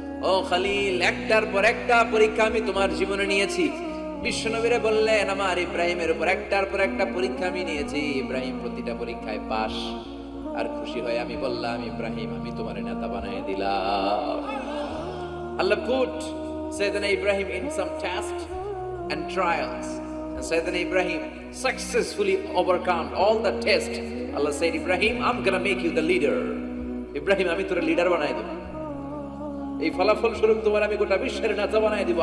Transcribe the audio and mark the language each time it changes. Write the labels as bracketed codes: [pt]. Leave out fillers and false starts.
[bn] ও খলিল, একটার পর একটা পরীক্ষা আমি তোমার জীবনে নিয়েছি। বিশ্বনবীরে বললেন, আমার ইব্রাহিমের উপর একটার পর একটা পরীক্ষা আমি নিয়েছি, ইব্রাহিম প্রতিটা পরীক্ষায় পাস। আর খুশি হয়ে আমি বললাম, ইব্রাহিম, আমি তোমার নেতা বানিয়ে দিলাম। [en] Allah put Sayyidina Ibrahim in some tests and trials, and Sayyidina Ibrahim successfully overcome all the tests. Allah said, Ibrahim, I'm gonna make you the leader. [bn] Ibrahim, আমি তোর লিডার বানাই দেব, এই ফলাফল স্বরূপ তোমার আমি গোটা বিশ্বের নেতা বানাই দিব।